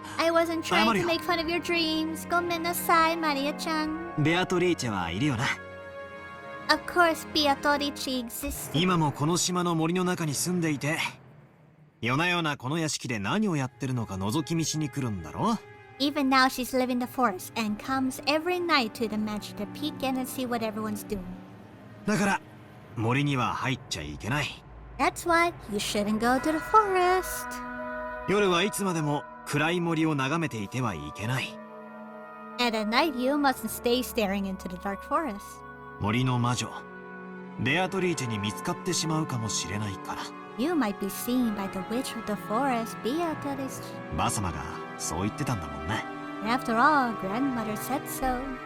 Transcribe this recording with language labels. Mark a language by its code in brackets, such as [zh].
[en] I wasn't trying [ja] 謝る [en] to [ja] よ。 [en] make fun of your dreams. [ja] Gomen nasai, [en] Maria-chan. [ja] ベアトリーチェはいるよな。 [en] Of course, Beatrice exists. [ja] 今もこの島の森の中に住んでいて、夜な夜なこの屋敷で何をやってるのか覗き見しに来るんだろ。 [en] Even now, she's living in the forest and comes every night to the mansion to peek in and see what everyone's doing. [ja] だから森には入っちゃいけない。 [en] That's why you shouldn't go to the forest. [ja] 夜はいつまでも暗い森を眺めていてはいけない。 [en] And at night, you mustn't stay staring into the dark forest. [ja] 森の魔女ベアトリーチェに見つかってしまうかもしれないから。 [en] You might be seen by the witch of the forest, Beatrice. [ja] バサマがそう言ってたんだもんね。 [en] And after all, grandmother said so.